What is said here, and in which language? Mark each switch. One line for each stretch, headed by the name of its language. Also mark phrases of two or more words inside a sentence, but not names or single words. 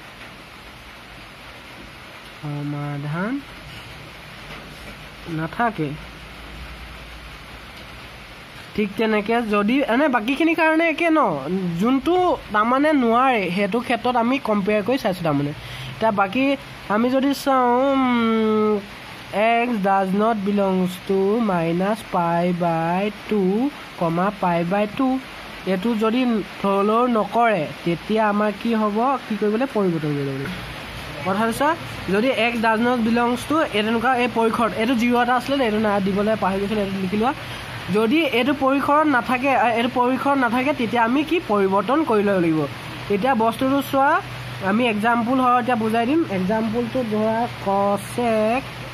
Assamese: সমাধান নাথাকে ঠিক তেনেকৈ যদি এনে বাকীখিনিৰ কাৰণে একে ন যোনটো তাৰমানে নোৱাৰে সেইটো ক্ষেত্ৰত আমি কম্পেয়াৰ কৰি চাইছোঁ তাৰমানে এতিয়া বাকী আমি যদি
English: চাওঁ x does not belongs to minus pi by 2 pi by 2
Assamese: এইটো যদি ফলো নকৰে তেতিয়া আমাৰ কি হ'ব কি কৰিবলৈ পৰিৱৰ্তন কৰিব লাগিব কথা হৈছে যদি
English: x does not belongs to
Assamese: এনেকুৱা এই পৰিসৰত এইটো 0 এটা আছিলে এইটো না দিবলৈ পাহৰি গৈছিল এইটো লিখি লোৱা যদি এইটো পৰিসৰত নাথাকে তেতিয়া আমি কি পৰিৱৰ্তন কৰি ল'ব লাগিব এতিয়া বস্তুটো চোৱা আমি এক্সাম্পল হয় এতিয়া বুজাই দিম এক্সাম্পলটো ধৰা cosec